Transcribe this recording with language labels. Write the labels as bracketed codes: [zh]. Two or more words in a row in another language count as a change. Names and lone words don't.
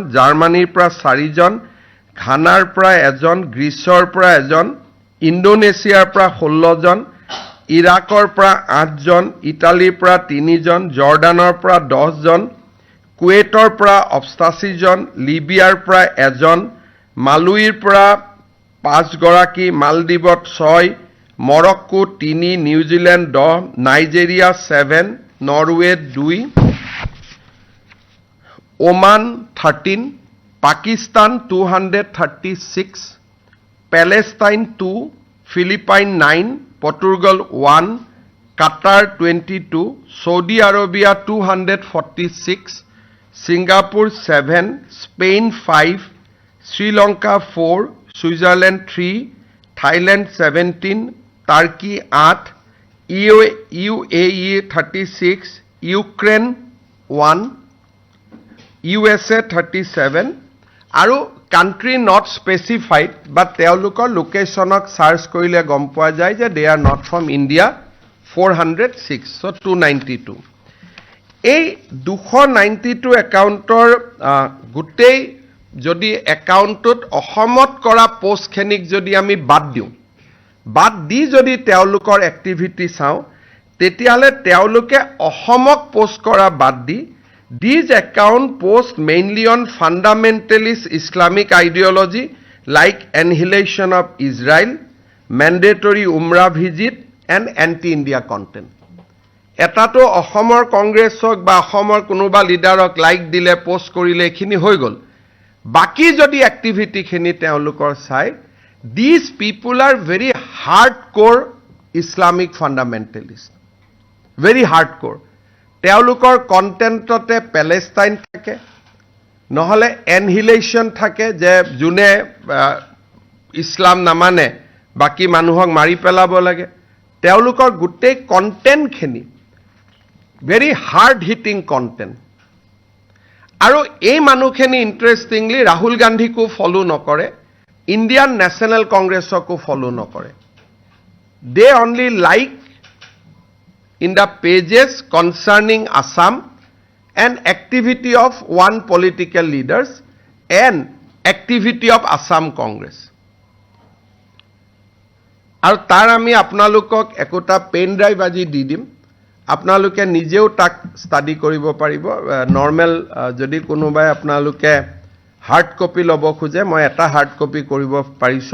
[as] জাৰ্মানীৰ পৰা 4 জন ঘানাৰ পৰা 1 জন গ্ৰীচৰ পৰা 1 জন ইণ্ডোনেছিয়াৰ পৰা 16 জন ইৰাকৰ পৰা 8 জন ইটালীৰ পৰা 3 জন জৰ্ডানৰ পৰা 10 জন কুৱেটৰ পৰা 88 জন লিবিয়াৰ পৰা 1 জন মালুইৰ পৰা 5 গৰাকী মালদ্বীপত 6 মৰক্কো 3 নিউজিলেণ্ড 10 নাইজেৰিয়া 7 নৰৱে 2 ওমান 13 পাকিস্তান 236 Palestine 2, Philippines 9, Portugal 1, Qatar 22, Saudi Arabia 246, Singapore 7, Spain 5, Sri Lanka 4, Switzerland 3, Thailand 17, Turkey 8, UAE 36, Ukraine 1, USA 37 আৰু [en] country not specified but [as] তেওঁলোকৰ লোকেশনক সার্চ কৰিলে গম পোৱা যায় যে [en] they are not from India 406 so 292 [as] এই 292 একাউণ্টৰ গোটেই যদি একাউণ্টত অসমত কৰা পোষ্টখিনিক যদি আমি বাদ দিওঁ, বাদ দি যদি তেওঁলোকৰ এক্টিভিটি চাওঁ, তেতিয়াহ'লে তেওঁলোকে অসমক পোষ্ট কৰা বাদ দি [en] these account post mainly on fundamentalist Islamic ideology like annihilation of Israel, mandatory Umrah visit and anti-India content. [as] এটাতো অসমৰ কংগ্ৰেছক বা অসমৰ কোনোবা লিডাৰক লাইক দিলে পোষ্ট কৰিলে এইখিনি হৈ গ'ল। বাকি যদি এক্টিভিটিখিনি তেওঁলোকৰ চাই, [en] these people are very hardcore Islamic fundamentalist, very hardcore. [as] তেওঁলোকৰ কণ্টেণ্টতে পেলেষ্টাইন থাকে, নহ'লে এনহিলেশ্যন থাকে যে যোনে ইছলাম নামানে বাকী মানুহক মাৰি পেলাব লাগে। তেওঁলোকৰ গোটেই কণ্টেণ্টখিনি [en] very hard hitting content. [as] আৰু এই মানুহখিনি ইণ্টাৰেষ্টিংলি ৰাহুল গান্ধীকো ফলো নকৰে, ইণ্ডিয়ান নেশ্যনেল কংগ্ৰেছকো ফলো নকৰে। [en] they only like in the pages concerning Assam and activity of one political leaders and activity of Assam Congress. [as] আৰু তাৰ আমি আপোনালোকক একোটা [en] pen drive [as] আজি দি দিম, আপোনালোকে নিজেও তাক ষ্টাডি কৰিব পাৰিব। নৰ্মেল যদি কোনোবাই আপোনালোকে [en] hard copy [as] ল'ব খোজে, মই এটা [en] hard copy [as] কৰিব পাৰিছোঁ।